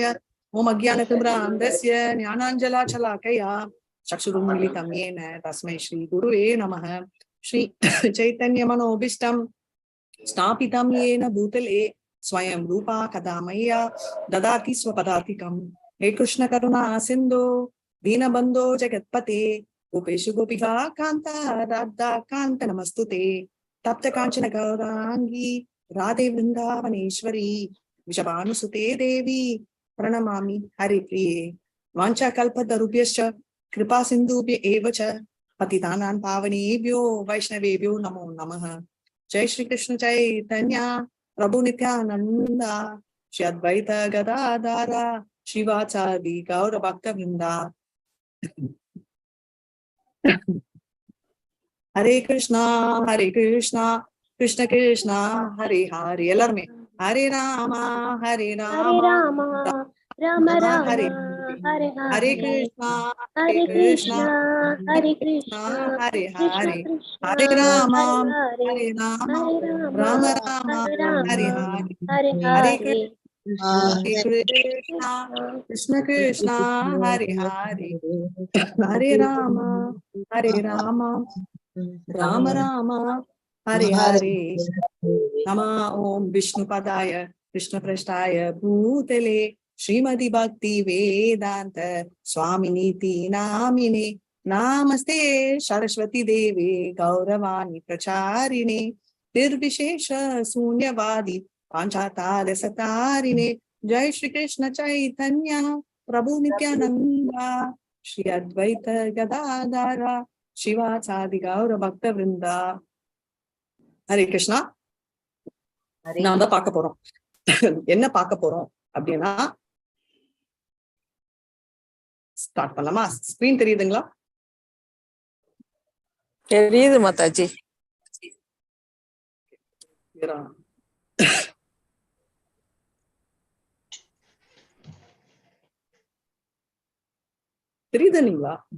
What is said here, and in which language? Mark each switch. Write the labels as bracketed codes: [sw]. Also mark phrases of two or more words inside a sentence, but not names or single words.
[sa] ओम् अज्ञान तिमिरान्धस्य ज्ञानाञ्जनशलाकया चक्षुरुन्मीलितं येन तस्मै श्री गुरवे नमः. श्री चैतन्य मनोऽभीष्टं स्थापितं येन भूतले स्वयं रूपः कदा मह्यं ददाति स्वपदान्तिकम्. हे कृष्ण करुणा सिन्धो दीनबंधो जगत्पते गोपेशु गोपिका कांता राधा कांत नमस्तुते. तप्त कांचन गौरांगी राधे वृंदावनेश्वरी विषभानुसुते देवी प्रणमामि हरिप्रिये. वाञ्छा कल्पतरुभ्यश्च कृपा सिन्धुभ्य एव च पतितानां पावनेभ्यो वैष्णवेभ्यो नमो नमः. जय श्री कृष्ण चैतन्य प्रभु नित्यानंद श्री अद्वैत गदाधर श्रीवासादि गौर भक्त वृंदा. हरे कृष्णा कृष्ण कृष्ण हरे हरे. எல்லாருமே हरे राम राम राम हरे हरे कृष्ण हरे कृष्ण हरे हरे हरे राम राम राम हरे हरे ஹரே कृष्ण कृष्ण हरे हरे हरे राम राम राम हरे हरे. नमः ओम विष्णुपदाय कृष्णपृष्ठाय भूतले श्रीमति भक्ति वेदांत स्वामिनीति नामिने नामस्ते सरस्वती देवे गौरवाणी प्रचारिणे निर्विशेष शून्यवादी पांचातारसतारिणे. जय श्री कृष्ण चैतन्य प्रभु नित्यानंद श्री अद्वैत गदाधर शिवासादि गौर भक्त वृंदा. हरे कृष्णा. [ta] நான் தான் பார்க்க போறோம். என்ன பார்க்க போறோம் அப்படின்னா, ஸ்டார்ட் பண்ணலாமா? ஸ்கிரீன் தெரியுதுங்களா? தெரியுது மாதாஜி. தெரியுதுங்களா?